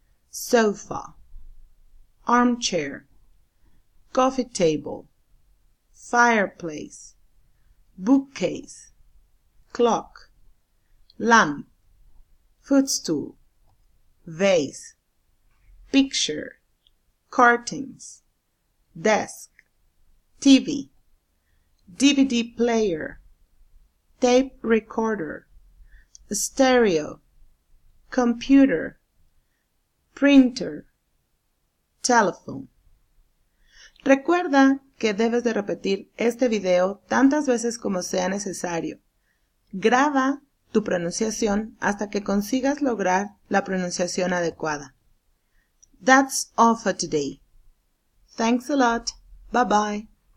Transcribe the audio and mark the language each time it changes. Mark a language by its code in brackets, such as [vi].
[en] sofa, armchair, coffee table, fireplace, bookcase, clock, lamp, footstool, vase, picture, curtains, desk, TV, DVD player, tape recorder, stereo, computer, printer, telephone. [es] Recuerda que debes de repetir este video tantas veces como sea necesario. Graba tu pronunciación hasta que consigas lograr la pronunciación adecuada. [en] That's all for today. Thanks a lot. Bye bye.